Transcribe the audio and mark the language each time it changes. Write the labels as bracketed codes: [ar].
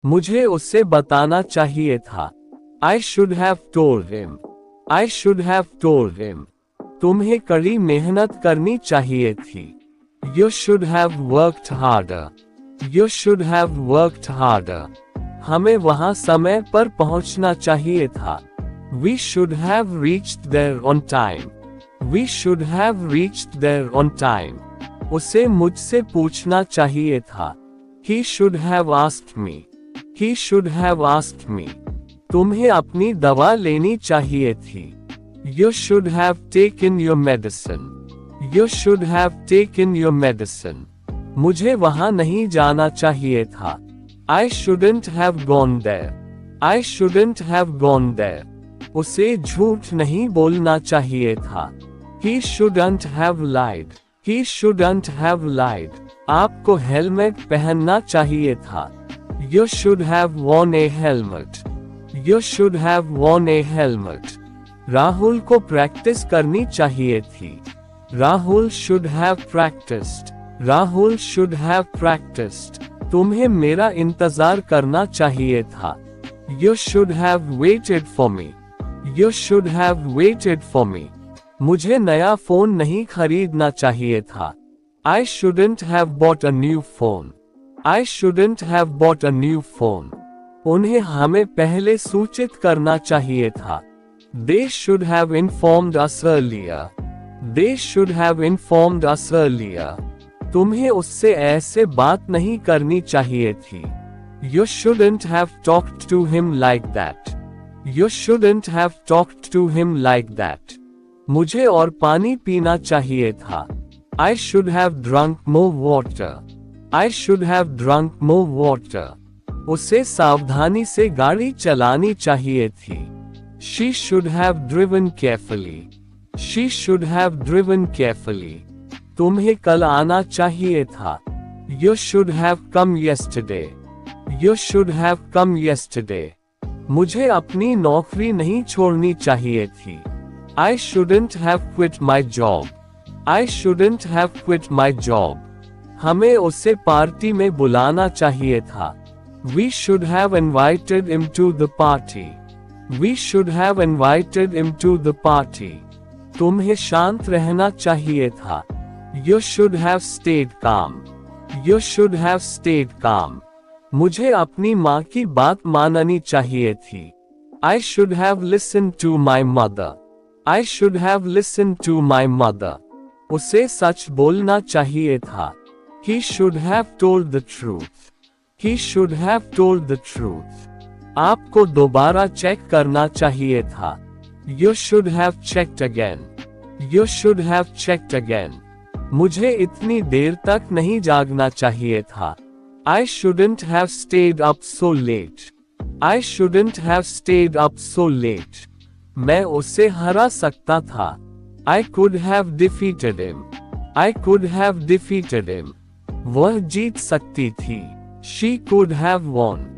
[hi] मुझे उससे बताना चाहिए था। [en] I should have told him. I should have told him. [hi] तुम्हें कड़ी मेहनत करनी चाहिए थी। [en] You should have worked harder. You should have worked harder. [hi] हमें वहां समय पर पहुंचना चाहिए था। [en] We should have reached there on time. We should have reached there on time. [hi] उसे मुझसे पूछना चाहिए था। [en] He should have asked me. He should have asked me. [hi] तुम्हें अपनी दवा लेनी चाहिए थी। [en] You should have taken your medicine. You should have taken your medicine. [hi] मुझे वहां नहीं जाना चाहिए था। [en] I shouldn't have gone there. I shouldn't have gone there. [hi] उसे झूठ नहीं बोलना चाहिए था। [en] He shouldn't have lied. He shouldn't have lied. [hi] आपको हेलमेट पहनना चाहिए था। [en] You should have worn a helmet. You should have worn a helmet. [hi] Rahul को प्रैक्टिस करनी चाहिए थी। [en] Rahul should have practiced. Rahul should have practiced. [hi] तुम्हें मेरा इंतजार करना चाहिए था। [en] You should have waited for me. You should have waited for me. [hi] मुझे नया फोन नहीं खरीदना चाहिए था। [en] I shouldn't have bought a new phone. I shouldn't have bought a new phone. [hi] उन्हें हमें पहले सूचित करना चाहिए था। [en] They should have informed us earlier. They should have informed us earlier. [hi] तुम्हें उससे ऐसे बात नहीं करनी चाहिए थी। [en] You shouldn't have talked to him like that. You shouldn't have talked to him like that. [hi] मुझे और पानी पीना चाहिए था। [en] I should have drunk more water. I should have drunk more water. [hi] उसे सावधानी से गाड़ी चलानी चाहिए थी। [en] She should have driven carefully. She should have driven carefully. [hi] तुम्हें कल आना चाहिए था। [en] You should have come yesterday. You should have come yesterday. [hi] मुझे अपनी नौकरी नहीं छोड़नी चाहिए थी। [en] I shouldn't have quit my job. I shouldn't have quit my job. [hi] हमें उसे पार्टी में बुलाना चाहिए था। [en] We should have invited him to the party. We should have invited him to the party. [hi] तुम्हें शांत रहना चाहिए था। [en] You should have stayed calm. You should have stayed calm. [hi] मुझे अपनी माँ की बात माननी चाहिए थी। [en] I should have listened to my mother. I should have listened to my mother. [hi] उसे सच बोलना चाहिए था। [en] He should have told the truth. He should have told the truth. [hi] आपको दोबारा चेक करना चाहिए था। [en] You should have checked again. You should have checked again. [hi] मुझे इतनी देर तक नहीं जागना चाहिए था। [en] I shouldn't have stayed up so late. I shouldn't have stayed up so late. [hi] मैं उसे हरा सकता था। [en] I could have defeated him. I could have defeated him. [hi] वह जीत सकती थी। [en] She could have won.